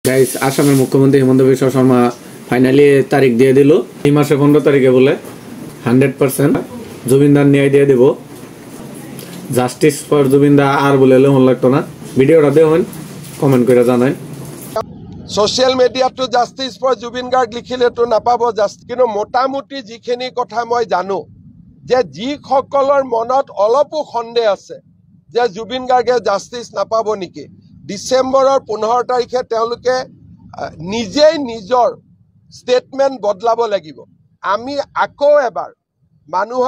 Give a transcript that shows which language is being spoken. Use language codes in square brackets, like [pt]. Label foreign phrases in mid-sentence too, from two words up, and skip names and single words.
[bn] গাইস আসামের মুখ্যমন্ত্রী হিমন্ত বিশ্ব শর্মা ফাইনালি তারিখ দিয়ে দিল এই মাসে 15 তারিখে বলে 100% জুবিনদার ন্যায় দিয়ে দেব [en] justice for Zubinda [bn] আর বলে মন লাগতো না ভিডিওটা দেখুন কমেন্ট করে জানাই [en] social media justice for Zubeen Garg [as] লিখিলেতো নাপাব কিন্তু মোটামুটি যিখিনি কথা মই জানো যে যিসকলৰ মনত অলপো সন্দেহ আছে যে জুবিন গাৰ্গে জাস্টিস নাপাব নেকি ডিসেম্বৰৰ 15 তাৰিখে তেওঁলোকে নিজেই নিজৰ স্টেটমেন্ট বদলাব লাগিব আমি আকৌ এবাৰ মানুহক